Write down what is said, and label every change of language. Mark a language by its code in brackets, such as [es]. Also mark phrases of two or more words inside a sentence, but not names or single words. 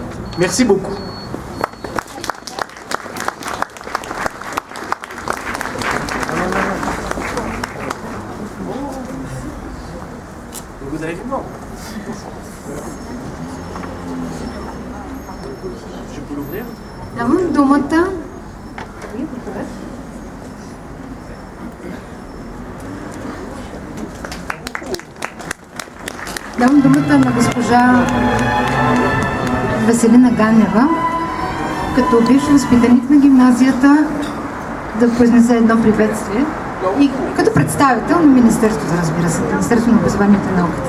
[fr] Merci beaucoup. Vous allez vivement. Je peux l'ouvrir? [bg] Давам думата. Давам думата на госпожа Веселина Ганева, като бивш възпитаник на гимназията, да произнесе едно приветствие и като представител на Министерството, разбира се, Министерството на образованието и науката.